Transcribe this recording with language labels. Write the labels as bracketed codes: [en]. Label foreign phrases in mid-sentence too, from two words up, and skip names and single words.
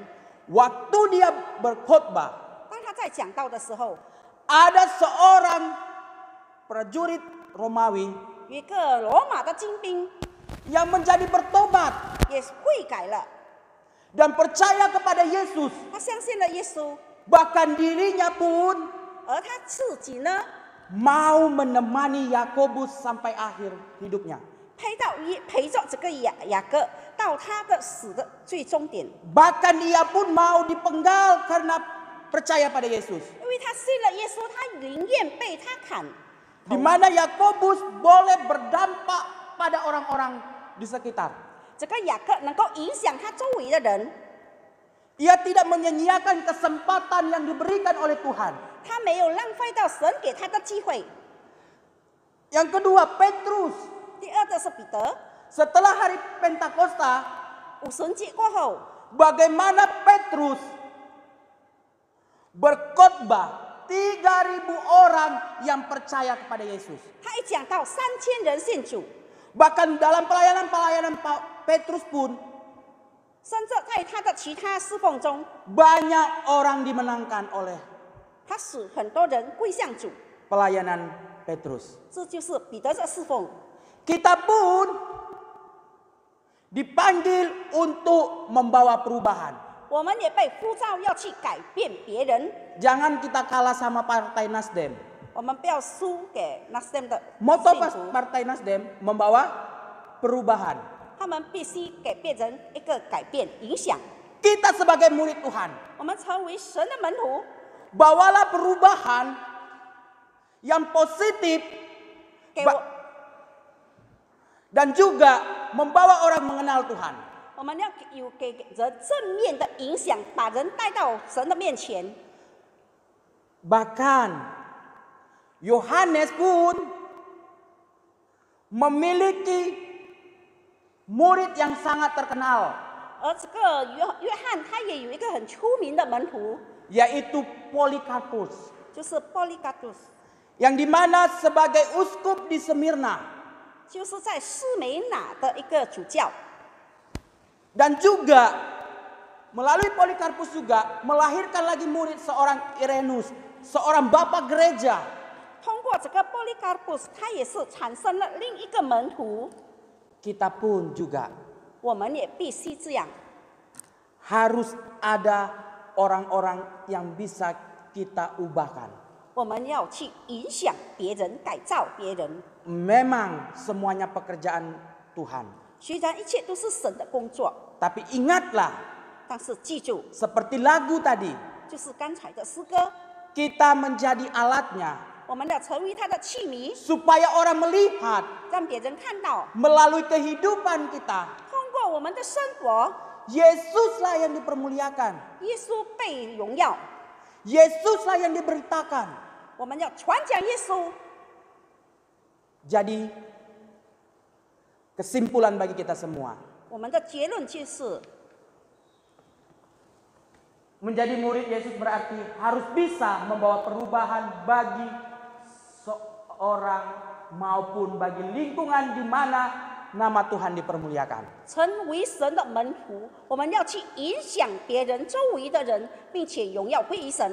[id] Waktu dia berkhotbah, [zh] 当他在讲道的时候， [id] ada seorang prajurit Romawi [zh] 有一个罗马的精兵 [id] yang menjadi bertobat [zh] 也悔改了， [id] dan percaya kepada Yesus. [zh] 他相信了耶稣， [id] Bahkan dirinya pun [zh] 而他自己呢， [id] mau menemani Yakobus sampai akhir hidupnya. [zh] 陪着这个雅各到他的死的最终点， [id] Bahkan ia pun mau dipenggal karena percaya pada Yesus. [zh] 因为他信了耶稣，他宁愿被他砍， [id] di mana Yakobus boleh berdampak pada orang-orang di sekitar. [zh] 这个雅各能够影响他周围的人， [id] Ia tidak menyia-nyiakan kesempatan yang diberikan oleh Tuhan. [zh] 他没有浪费到神给他的机会。 [id] Yang kedua, Petrus. [zh] 第二个是彼得， [id] Setelah hari Pentakosta, [zh] 五旬节过后， [id] bagaimana Petrus berkhotbah 3.000 orang yang percaya kepada Yesus. [zh] 他一讲到3000人信主， [id] Bahkan dalam pelayanan-pelayanan Petrus pun [zh] 甚至在他的其他侍奉中， [id] banyak orang dimenangkan oleh [zh] 他使很多人归向主。 [id] pelayanan Petrus. [zh] 这就是彼得的侍奉。 [id] Kita pun dipanggil untuk membawa perubahan. [zh] 我们也被呼召要去改变别人， [id] Jangan kita kalah sama Partai Nasdem. [zh] 我们不要输给 Nasdem 的 [id] Moto [zh] 信徒， [id] Partai Nasdem membawa perubahan. [zh] 他们必须给别人一个改变影响。 [id] Kita sebagai murid Tuhan, [zh] 我们成为神的门徒， [id] bawalah perubahan yang positif [zh] 给我， [id] dan juga membawa orang mengenal Tuhan. [zh] 我们要有给人正面的影响，把人带到神的面前。 [id] Bahkan Yohanes pun memiliki murid yang sangat terkenal, [zh] 而这个约翰他也有一个很出名的门徒， [id] yaitu Polycarpus, [zh] 就是 Polycarpus， [id] yang dimana sebagai uskup di Smyrna [zh] 就是在士美拿的一个主教。 [id] dan juga melalui Polycarpus juga melahirkan lagi murid seorang Irenus, seorang bapak gereja. [zh] 通过这个 Polycarpus， 他也是产生了另一个门徒。 [id] Kita pun juga [zh] 我们也必须这样， [id] harus ada orang-orang yang bisa kita ubahkan. [zh] 我们要去影响别人，改造别人。 [id] Memang semuanya pekerjaan Tuhan. [zh] 虽然一切都是神的工作， [id] Tapi ingatlah, [zh] 但是记住， [id] seperti lagu tadi, [zh] 就是刚才的诗歌， [id] kita menjadi alatnya [zh] 我们要成为他的器皿， [id] supaya orang melihat [zh] 让别人看到， [id] melalui kehidupan kita, [zh] 通过我们的生活， [id] Yesuslah yang dipermuliakan, [zh] 耶稣被荣耀。 [id] Yesuslah yang diberitakan. [zh] 我们要传讲耶稣。 [id] Jadi kesimpulan bagi kita semua, [zh] 我们的结论就是， [id] menjadi murid Yesus berarti harus bisa membawa perubahan bagi seorang maupun bagi lingkungan di mana nama Tuhan dipermuliakan. [zh] 成为神的门徒，我们要去影响别人周围的人，并且荣耀归于神。